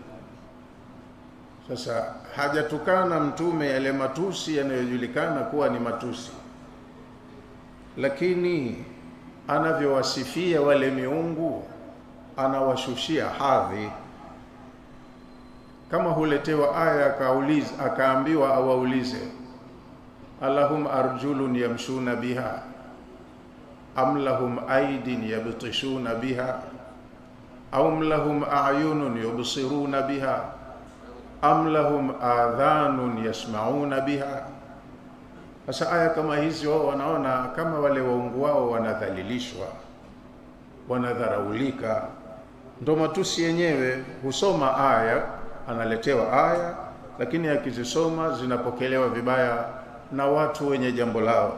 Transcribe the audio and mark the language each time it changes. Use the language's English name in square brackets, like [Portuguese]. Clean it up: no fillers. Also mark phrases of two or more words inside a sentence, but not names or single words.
[Swahili] Sasa hajatukana Mtume yale matusi yanayojulikana kuwa ni matusi, lakini anavyowasifia wale miungu anawashushia hadhi. Kama huletewa aya akaambiwa awaulize, [Arabic] ألهم أرجل يمشون بها أم لهم أيد يبطشون بها أم لهم أعين يبصرون بها أم لهم آذان يسمعون بها. [Swahili] Sasa aya kama hizi wao wanaona kama wale waungu wao wanadhalilishwa, wanadharaulika. Ndo matusi yenyewe. Husoma aya, analetewa aya, lakini akizisoma zinapokelewa vibaya na watu wenye jambo lao.